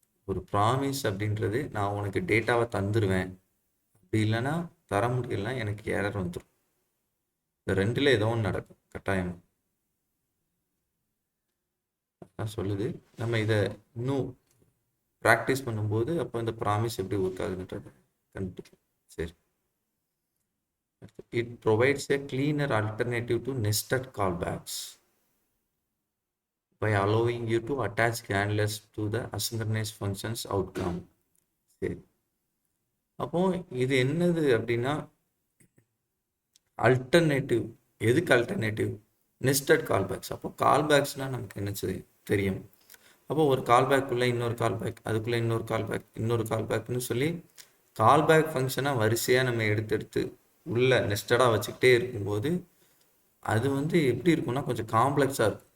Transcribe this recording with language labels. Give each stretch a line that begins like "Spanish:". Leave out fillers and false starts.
Tamil: ஒரு ப்ராமிஸ் அப்படின்றது நான் உனக்கு டேட்டாவை தந்துடுவேன், அப்படி இல்லைன்னா தர முடியலன்னா எனக்கு எரர் வந்துடும். இந்த ரெண்டில் ஏதோ ஒன்று நடக்கும் கட்டாயம். அதான் சொல்லுது. நம்ம இதை இன்னும் ப்ராக்டிஸ் பண்ணும்போது அப்போ இந்த ப்ராமிஸ் எப்படி ஒர்க் ஆகுதுன்றது கண்டுபிடிக்கலாம். சரி,
English: it provides a cleaner alternative to nested callbacks by allowing you to attach handlers to the asynchronous functions outcome.
Tamil: சரி, அப்போ இது என்னது அப்படின்னா அல்டர்னேட்டிவ். எதுக்கு அல்டர்னேட்டிவ்? நெஸ்டட் கால்பேக்ஸ். அப்போ கால்பேக்ஸ்னால் நமக்கு என்ன தெரியும்? அப்போ ஒரு கால்பேக்குள்ளே இன்னொரு கால்பேக், அதுக்குள்ளே இன்னொரு கால்பேக், இன்னொரு கால்பேக்னு சொல்லி கால்பேக் ஃபங்க்ஷனாக வரிசையாக நம்ம எடுத்து உள்ள நெஸ்டடாக வச்சுக்கிட்டே இருக்கும்போது அது வந்து எப்படி இருக்கும்னா கொஞ்சம் காம்ப்ளெக்ஸாக இருக்கும்.